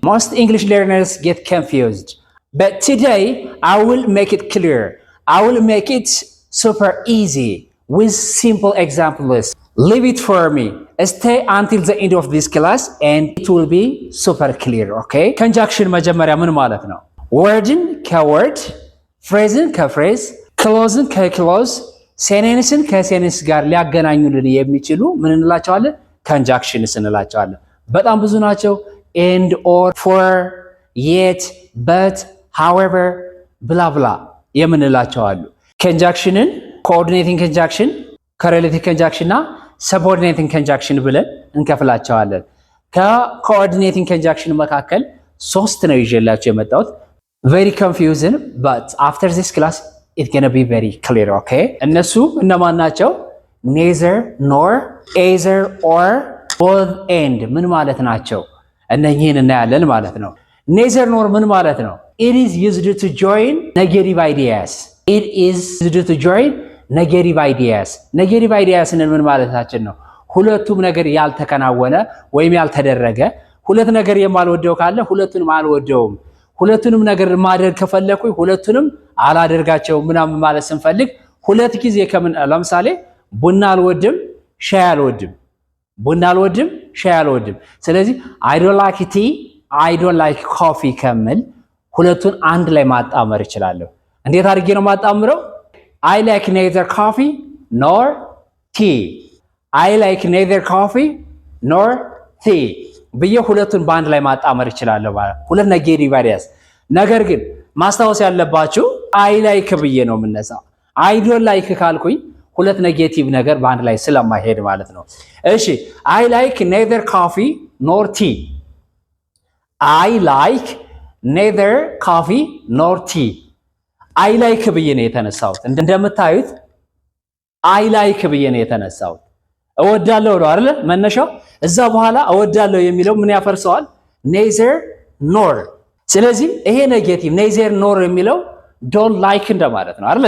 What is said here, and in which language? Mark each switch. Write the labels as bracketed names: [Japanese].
[English] Most English learners get confused. But today, I will make it clear. I will make it super easy with simple examples. Leave it for me. Stay until the end of this class and it will be super clear, okay? [Amharic] Conjunction መጀመሪያ ምን ማለት ነው? Wordን ከword፣ phraseን ከphrase፣ clauseን ከclause፣ sentenceን ከsentence ጋር ሊያገናኙልን የሚችሉ ምን እንላቸዋለን? conjunctions እንላቸዋለን። በጣም ብዙ ናቸው። and, or, for, yet, but, however, blah blah የምንላቸው አሉ። conjunctionን coordinating conjunction፣ correlative conjunction እና subordinating conjunction ብለን እንከፍላቸዋለን። ከcoordinating conjunction መካከል ሶስት ነው ይዤላችሁ የመጣሁት። [English] very confusing but after this class it's gonna be very clear, okay? [Amharic] እነሱ እነማን ናቸው? neither nor, either or, both and ምን ማለት ናቸው? እነኚህን እናያለን ማለት ነው። neither nor ምን ማለት ነው? [English] It is used to join negative ideas. It is used to join negative ideas. [Amharic] Negative ideas ምን ማለታችን ነው? ሁለቱም ነገር ያልተከናወነ ወይም ያልተደረገ፣ ሁለት ነገር የማልወደው ካለ ሁለቱንም አልወደውም፣ ሁለቱንም ነገር ማድረግ ከፈለኩኝ ሁለቱንም አላደርጋቸውም ምናምን ማለት ስንፈልግ ሁለት ጊዜ ከምን ለምሳሌ ቡና አልወድም፣ ሻይ አልወድም፣ ቡና አልወድም፣ ሻይ አልወድም። ስለዚህ [English] I don't like tea, I don't like coffee [Amharic] ከምል ሁለቱን አንድ ላይ ማጣመር እችላለሁ። እንዴት አድርጌ ነው ማጣምረው? [English] I like neither coffee nor tea. I like neither coffee nor tea [Amharic] ብዬ ሁለቱን በአንድ ላይ ማጣመር እችላለሁ ማለት ሁለት ኔጌቲቭ አይዲያስ። ነገር ግን ማስታወስ ያለባችሁ I like ብዬ ነው የምነሳው። I don't like ካልኩኝ ሁለት ኔጌቲቭ ነገር በአንድ ላይ ስለማይሄድ ማለት ነው። እሺ [English] I like neither coffee nor tea. I like neither coffee nor tea. [Amharic] I like ብዬ ነው የተነሳሁት። እንደምታዩት I like ብዬ ነው የተነሳሁት። እወዳለሁ ነው አይደል መነሻው። እዛ በኋላ እወዳለሁ የሚለው ምን ያፈርሰዋል? neither nor። ስለዚህ ይሄ ኔጌቲቭ neither nor የሚለው don't like እንደማለት ነው አይደል?